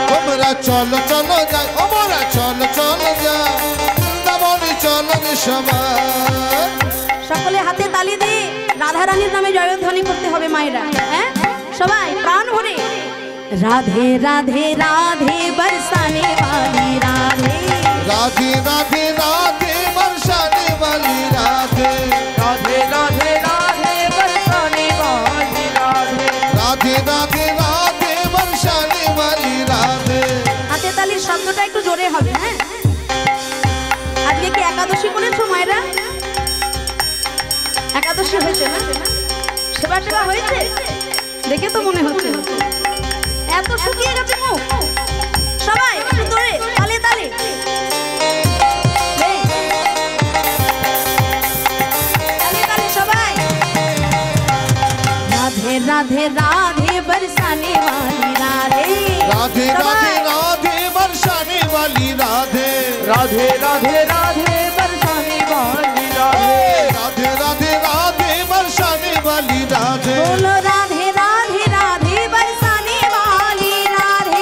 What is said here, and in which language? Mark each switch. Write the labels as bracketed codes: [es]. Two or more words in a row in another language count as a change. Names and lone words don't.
[bn] তোমরা চলো চলো যাই তোমরা চলো চলো যাই বৃন্দাবনে চলো রে সবাই সকলে হাতে তালি দিয়ে রাধা রানীর নামে জয়ধ্বনি করতে হবে মায়েরা হ্যাঁ সবাই প্রাণ ভরে রাধে রাধে রাধে [hi] बरसाने वाली राधे राधे राधे राधे बरसाने वाली राधे राधे राधे राधे बरसाने वाली राधे राधे राधे राधे बरसाने वाली राधे [bn] হাতে তালির শব্দটা একটু জোরে হবে হ্যাঁ আজকে কি একাদশী করেছো মায়েরা একাদশী হয়েছে না সেবা সেবা হয়েছে দেখে তো মনে হচ্ছে এত শুকিয়ে গেছে মুখ সবাই একটু ধরে তালে তালে তালে তালে সবাই রাধে রাধে রাধে [hi] बरसाने वाली राधे राधे राधे राधे बरसाने वाली राधे राधे राधे राधे बरसाने वाली राधे राधे राधे राधे बरसाने वाली राधे बोलो राधे राधे राधे बरसाने वाली राधे